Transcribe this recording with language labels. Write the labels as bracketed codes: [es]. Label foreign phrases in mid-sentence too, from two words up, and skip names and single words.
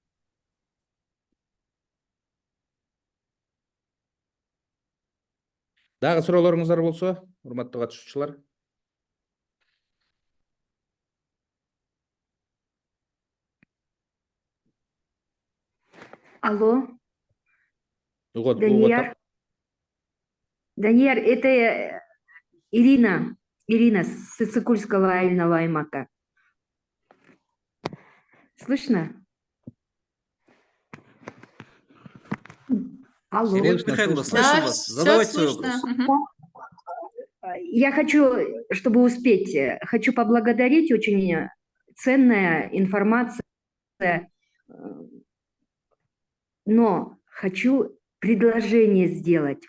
[ky] Дагы суроолоруңуздар болсо, урматтуу катышуучулар. [ru] Алло. Данияр. Данияр, это Ирина с Сыкульского [ky] айылного аймака. [ru] Слышно? Алло. Ирина Михайловна, слышим вас. Задавайте свой вопрос. Я хочу, чтобы успеть, хочу поблагодарить, очень ценная информация, но хочу предложение сделать.